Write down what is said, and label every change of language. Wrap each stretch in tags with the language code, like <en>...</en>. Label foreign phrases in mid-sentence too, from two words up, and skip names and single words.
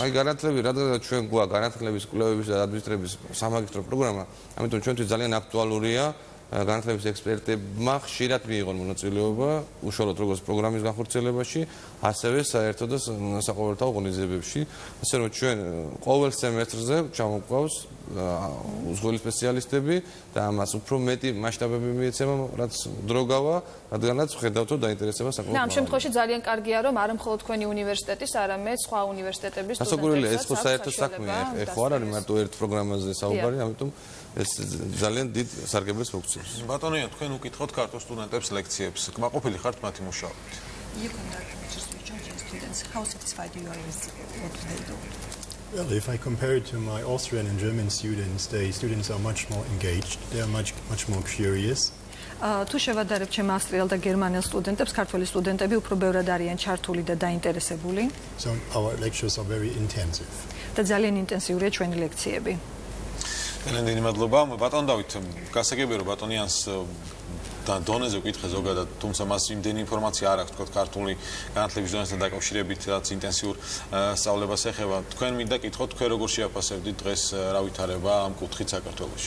<ka>აი განათლები, რადგან ჩვენ გვაქვს განათლების კვლევების და ადმინისტრების სამაგისტრო პროგრამა, ამიტომ ჩვენთვის ძალიან აქტუალურია განათლების ექსპერტებმა ხშირად მიიღონ მონაწილეობა უშუალოდ როგორც პროგრამის განხორციელებაში, ასევე საერთო და საყოველთაო ღონისძიებებში, ასე რომ ჩვენ ყოველ სემესტრზე ჩამოგვყავს უცხოელი სპეციალისტები და ამას უფრო მეტი მასშტაბები მიეცემა, რაც დრო გავა, რადგანაც ვხედავთ რომ დაინტერესება საკმაოდ. და ამ შემთხვევაში ძალიან კარგია რომ არა მხოლოდ თქვენი უნივერსიტეტის, არამედ სხვა უნივერსიტეტების სტუდენტებსაც. ეს ხო საერთო საქმეა, ეხლა არ არის მარტო ერთ პროგრამაზე საუბარი, ამიტომ ეს ძალიან დიდ სარგებელს მოგცემს. ბატონია, თქვენ უკითხოთ ქართულ სტუდენტებს ლექციებს. კმაყოფილი ხართ მათი მუშაობით?</ka> <en>You conduct lectures with Georgian students. How satisfied you are with what they do? Well, if I compare it to my Austrian and German students, the students are much more engaged. They are much more curious.</en> <ka>თუ შევადარებთ ჩემ ავსტრიელ და გერმანელ სტუდენტებს, ქართველი სტუდენტები უფრო ბევრად არიან ჩართული და დაინტერესებული.</ka> <en>So our lectures are very intensive.</en> <ka>და ძალიან ინტენსიურია ჩვენი ლექციები. დიდი მადლობა. ბატონ დავით, გასაგებია რომ ბატონიანს დონეზე ვკითხე ზოგადად, თუმცა მას იმდენი ინფორმაცია არ აქვს, თქვათ, ქართული განათლების დონესთან დაკავშირებით, რაც ინტენსიურ სწავლებას ეხება. თქვენ მინდა კითხოთ, თქვენ როგორ შეაფასებდით დღეს რა ვითარება ამ კუთხით საქართველოში?</ka>